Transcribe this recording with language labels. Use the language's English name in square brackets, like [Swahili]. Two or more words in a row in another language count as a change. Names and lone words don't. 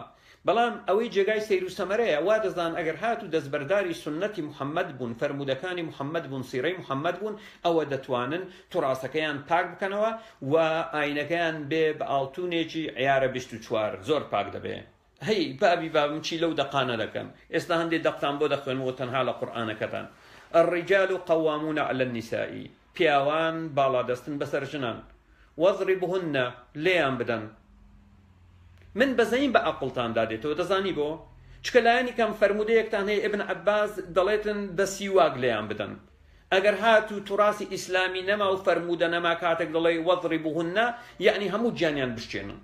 [Central Kurdish] بەڵام ئەوەی جێگای سەیر و سەمەرەیە وا دەزان ئەگەر هات و دەستبەرداری سنەتی محەممەد بوون، فەرمودەکانی محەممەد بوون، سیرەی محەممەد بوون، ئەوە دەتوانن توڕاستەکەیان پاک بکەنەوە و ئاینەکەیان بێ بە ئاڵتونێکی عیارە 24 زۆر پاک دەبێ. هەی بابم چی لەو دەقانە دەکەن، ئێستا هەندێک دەقتان بۆ دەخوێنەوە تەنها لە قورئانەکەتان. [Arabic] الرجال قوامون على النساء، [Central Kurdish] پیاوان باڵا دەستن بەسەر ژنان. واضربهن لێیان بدەن. من بەزەین بە عەقڵتان دادێتەوە، دەزانی بۆ؟ چکە لایەنی کەم فەرمودەیەکتان هەیە ئیبن عەباس دەڵێتن بە سیواک لێیان بدەن. ئەگەر هات و تووڕاسی ئیسلامی نەما و فەرمودە نەما کاتێک دەڵێ واضربهن یعنی هەموو گیانیان بشکێنن.